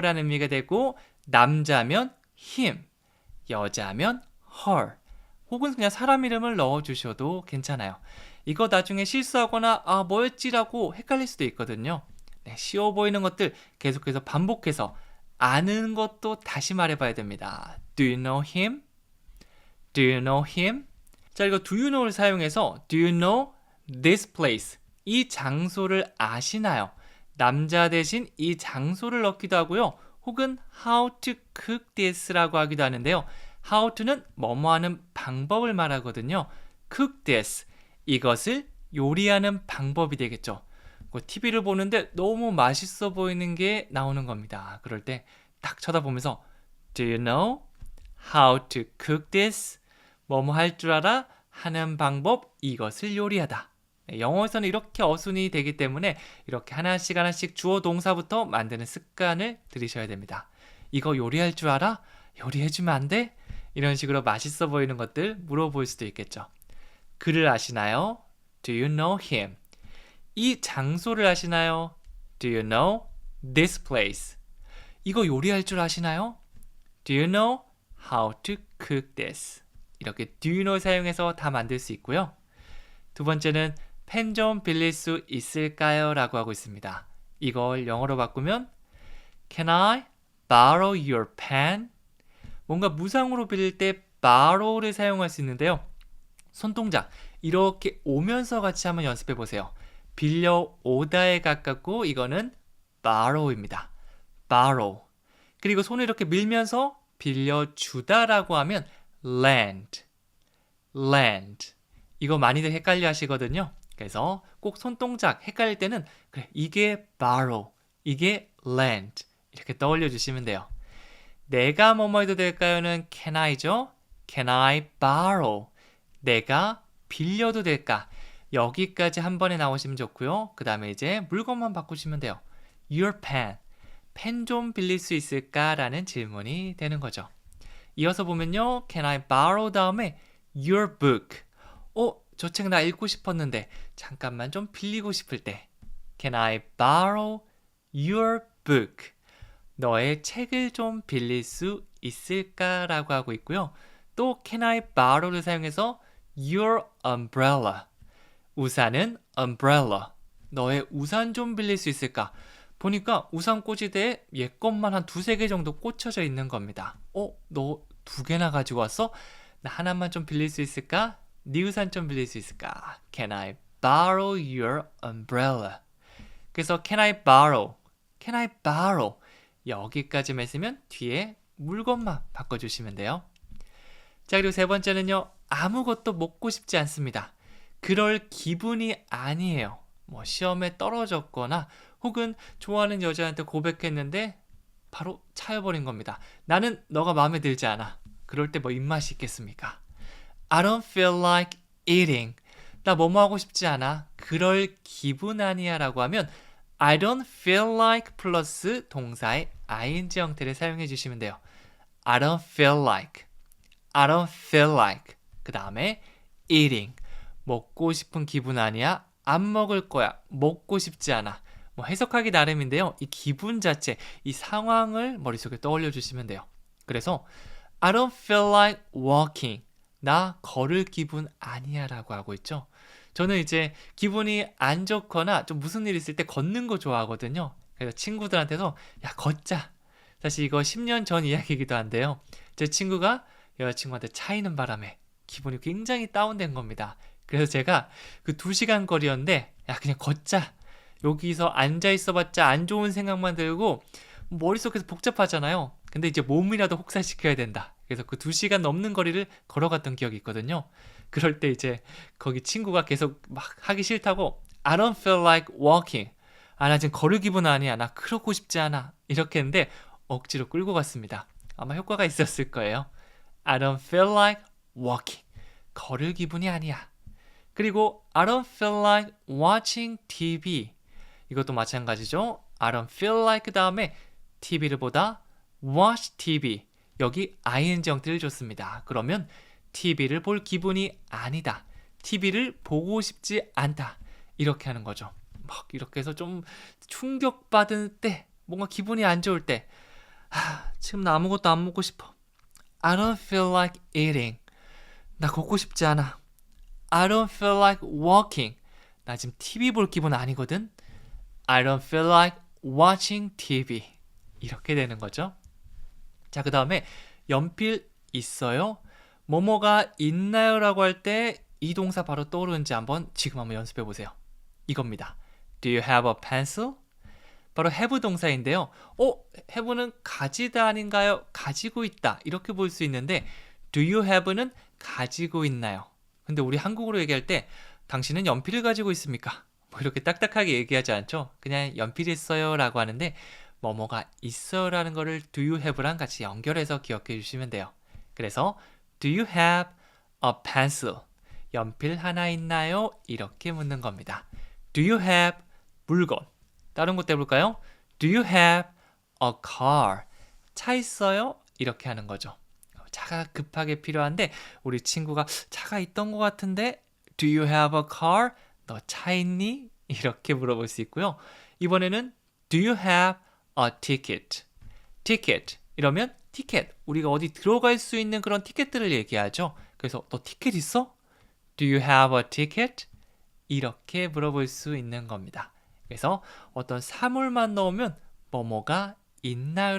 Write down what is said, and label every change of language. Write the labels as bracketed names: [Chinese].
[Korean] 라는 의미가 되고 남자면 him, 여자면 her 혹은 그냥 사람 이름을 넣어주셔도 괜찮아요. 이거 나중에 실수하거나 뭐였지라고 헷갈릴 수도 있거든요. 네, 쉬워 보이는 것들 계속해서 반복해서 아는 것도 다시 말해봐야 됩니다. [English] Do you know him? Do you know him? [Korean] 자, 이거 [English] do you know를 [Korean] 사용해서 [English] Do you know this place? [Korean] 이 장소를 아시나요? 남자 대신 이 장소를 넣기도 하고요. 혹은 [English] how to cook this [Korean] 라고 하기도 하는데요. how to는 뭐뭐 하는 방법을 말하거든요. [English] cook this, [Korean] 이것을 요리하는 방법이 되겠죠. TV를 보는데 너무 맛있어 보이는 게 나오는 겁니다. 그럴 때 딱 쳐다보면서 [English] Do you know how to cook this? [Korean] 뭐뭐 할 줄 알아? 하는 방법, 이것을 요리하다. 네, 영어에서는 이렇게 어순이 되기 때문에 이렇게 하나씩 주어 동사부터 만드는 습관을 들이셔야 됩니다. 이거 요리할 줄 알아? 요리해주면 안 돼? 이런 식으로 맛있어 보이는 것들 물어볼 수도 있겠죠. 그를 아시나요? [English] Do you know him? [Korean] 이 장소를 아시나요? [English] Do you know this place? [Korean] 이거 요리할 줄 아시나요? [English] Do you know how to cook this? [Korean] 이렇게 do you know 사용해서 다 만들 수 있고요. 두 번째는 펜 좀 빌릴 수 있을까요? 라고 하고 있습니다. 이걸 영어로 바꾸면 [English] Can I borrow your pen? [Korean] 뭔가 무상으로 빌릴 때 borrow를 사용할 수 있는데요. 손동작 이렇게 오면서 같이 한번 연습해 보세요. 빌려오다에 가깝고 이거는 borrow입니다. [English] borrow. [Korean] 그리고 손을 이렇게 밀면서 빌려주다라고 하면 lend. 이거 많이들 헷갈려 하시거든요. 그래서 꼭 손동작 헷갈릴 때는 그래, 이게 borrow, 이게 lend 이렇게 떠올려 주시면 돼요. 내가 뭐뭐 해도 될까요는 can I죠. [English] Can I borrow? [Korean] 내가 빌려도 될까? 여기까지 한 번에 나오시면 좋고요. 그 다음에 이제 물건만 바꾸시면 돼요. Your pen. 펜 좀 빌릴 수 있을까? 라는 질문이 되는 거죠. 이어서 보면요. [English] Can I borrow [Korean] 다음에 [English] your book. [Korean] 저 책 나 읽고 싶었는데 잠깐만 좀 빌리고 싶을 때 [English] Can I borrow your book? [Korean] 너의 책을 좀 빌릴 수 있을까? 라고 하고 있고요. [English] 또 Can I borrow를 [Korean] 사용해서 [English] your umbrella. [Korean] 우산은 umbrella. 너의 우산 좀 빌릴 수 있을까? 보니까 우산 꽂이대에 얘 것만 한 두세 개 정도 꽂혀져 있는 겁니다. 너 두 개나 가지고 왔어? 나 하나만 좀 빌릴 수 있을까? 네 우산 좀 빌릴 수 있을까? [English] Can I borrow your umbrella? 그래서 Can I borrow? Can I borrow? [Korean] 여기까지만 쓰면 뒤에 물건만 바꿔주시면 돼요. 자, 그리고 세 번째는요. 아무것도 먹고 싶지 않습니다. 그럴 기분이 아니에요. 뭐 시험에 떨어졌거나 혹은 좋아하는 여자한테 고백했는데 바로 차여버린 겁니다. 나는 너가 마음에 들지 않아. 그럴 때 뭐 입맛이 있겠습니까? [English] I don't feel like eating. [Korean] 나 뭐뭐 하고 싶지 않아. 그럴 기분 아니야 라고 하면 [English] I don't feel like [Korean] 플러스 동사의 ing 형태를 사용해 주시면 돼요. [English] I don't feel like. I don't feel like. [Korean] 그 다음에 [English] eating. [Korean] 먹고 싶은 기분 아니야. 안 먹을 거야. 먹고 싶지 않아. 뭐 해석하기 나름인데요. 이 기분 자체, 이 상황을 머릿속에 떠올려 주시면 돼요. [English] 그래서 I don't feel like walking. [Korean] 나 걸을 기분 아니야 라고 하고 있죠. 저는 이제 기분이 안 좋거나 좀 무슨 일 있을 때 걷는 거 좋아하거든요. 그래서 친구들한테서 야 걷자. 사실 이거 10년 전 이야기이기도 한데요. 제 친구가 여자친구한테 차이는 바람에 기분이 굉장히 다운된 겁니다. 그래서 제가 그 2시간 거리였는데 야 그냥 걷자. 여기서 앉아있어봤자 안 좋은 생각만 들고 머릿속에서 복잡하잖아요. 근데 이제 몸이라도 혹사시켜야 된다. 그래서 그 2시간 넘는 거리를 걸어갔던 기억이 있거든요. 그럴 때 이제 거기 친구가 계속 막 하기 싫다고 [English] I don't feel like walking. [Korean] 나 지금 걸을 기분 아니야. 나 그러고 싶지 않아. 이렇게 했는데 억지로 끌고 갔습니다. 아마 효과가 있었을 거예요. [English] I don't feel like walking. [Korean] 걸을 기분이 아니야. [English] 그리고 I don't feel like watching TV. [Korean] 이것도 마찬가지죠. [English] I don't feel like [Korean] 다음에 TV를 보다 [English] watch TV. [Korean] 여기 ing 형태를 줬습니다. 그러면 TV를 볼 기분이 아니다. TV를 보고 싶지 않다. 이렇게 하는 거죠. 막 이렇게 해서 좀 충격받을 때, 뭔가 기분이 안 좋을 때 지금 나 아무것도 안 먹고 싶어. [English] I don't feel like eating. [Korean] 나 걷고 싶지 않아. [English] I don't feel like walking. [Korean] 나 지금 TV 볼 기분 아니거든. [English] I don't feel like watching TV. [Korean] 이렇게 되는 거죠. 자, 그 다음에 연필 있어요? 뭐뭐가 있나요? 라고 할 때 이 동사 바로 떠오르는지 지금 한번 연습해 보세요. 이겁니다. [English] Do you have a pencil? [Korean] 바로 have 동사인데요. have는 가지다 아닌가요? 가지고 있다. 이렇게 볼 수 있는데 do you have는 가지고 있나요? 근데 우리 한국어로 얘기할 때 당신은 연필을 가지고 있습니까? 뭐 이렇게 딱딱하게 얘기하지 않죠? 그냥 연필 있어요 라고 하는데 뭐뭐가 있어요 라는 거를 do you have랑 같이 연결해서 기억해 주시면 돼요. [English] 그래서 do you have a pencil? [Korean] 연필 하나 있나요? 이렇게 묻는 겁니다. [English] do you have 물건. [Korean] 다른 것도 해볼까요? [English] do you have a car? [Korean] 차 있어요? 이렇게 하는 거죠. 차가 급하게 필요한데 우리 친구가 차가 있던 것 같은데 [English] do you have a car? [Korean] 너 차 있니? 이렇게 물어볼 수 있고요. [English] 이번에는 do you have a ticket? [Korean] ticket 이러면 티켓, 우리가 어디 들어갈 수 있는 그런 티켓들을 얘기하죠. 그래서 너 티켓 있어? [English] Do you have a ticket? [Korean] 이렇게 물어볼 수 있는 겁니다. 그래서 어떤 사물만 넣으면 뭐뭐가 있나요?